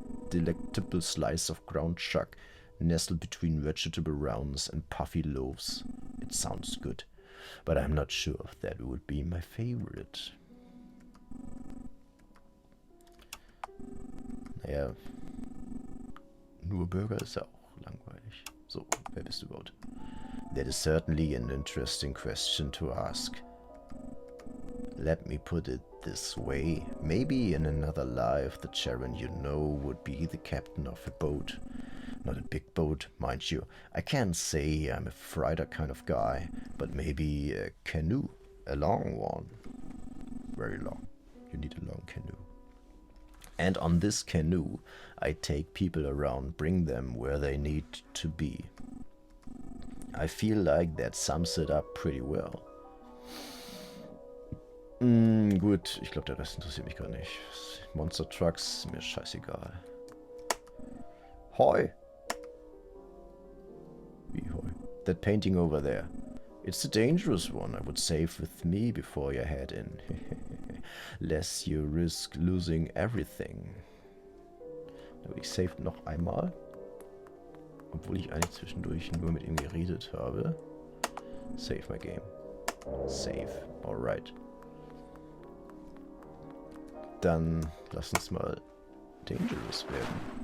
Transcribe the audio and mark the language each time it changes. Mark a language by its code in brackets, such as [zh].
[en] Delectable slice of ground chuck, nestled between vegetable rounds and puffy loaves. It sounds good, but I'm not sure if that would be my favorite. [de] Naja, nur Burger ist ja auch langweilig. So, wer bist du überhaupt? [en] That is certainly an interesting question to ask. Let me put it this way. Maybe in another life, the Charon you know would be the captain of a boat. Not a big boat, mind you. I can't say I'm a freighter kind of guy, but maybe a canoe. A long one. Very long. You need a long canoe. And on this canoe, I take people around, bring them where they need to be. I feel like that sums it up pretty well. [de] Gut, ich glaube, der Rest interessiert mich gar nicht. Monster Trucks, mir scheißegal. Hoi! Wie hoi? [en] That painting over there. It's a dangerous one. I would save with me before you head in. Less you risk losing everything. [de] Da würde ich save noch einmal. Obwohl ich eigentlich zwischendurch nur mit ihm geredet habe. [en] Save my game. Save. Alright. [de] Dann lass uns mal dangerous werden.